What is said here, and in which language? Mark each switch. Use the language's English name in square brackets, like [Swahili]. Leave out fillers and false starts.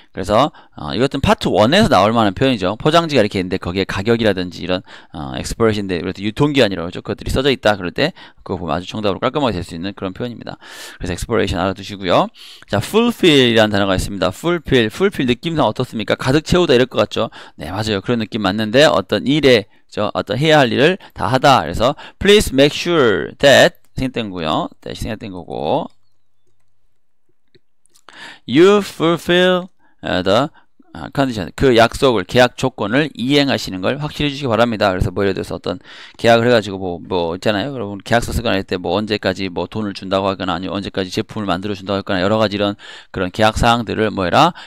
[Korean] 그래서 이것은 파트 1에서 나올 만한 표현이죠. 포장지가 이렇게 있는데 거기에 가격이라든지 이런 [English] expiration date, [Korean] 유통기한이라고 하죠. 그것들이 써져 있다 그럴 때 그거 보면 아주 정답으로 깔끔하게 될 수 있는 그런 표현입니다. 그래서 expiration 알아두시고요. 자, fulfill이라는 단어가 있습니다. fulfill 느낌상 어떻습니까? 가득 채우다 이럴 것 같죠? 네, 맞아요. 그런 느낌 맞는데 어떤 일에 어떤 해야 할 일을 다 하다. 그래서 [English] please make sure that [Korean] 생략된 거고요. 생략된 거고, [English] you fulfill the condition, [Korean] 그 약속을, 계약 조건을 이행하시는 걸 확실히 해주시기 바랍니다. 그래서 뭐 예를 들어서 어떤 계약을 해가지고 뭐 있잖아요. 여러분 계약서 쓰거나 할 때 뭐 언제까지 뭐 돈을 준다고 하거나 아니면 언제까지 제품을 만들어 준다고 하거나 여러 가지 이런 그런 계약 사항들을 뭐 해라?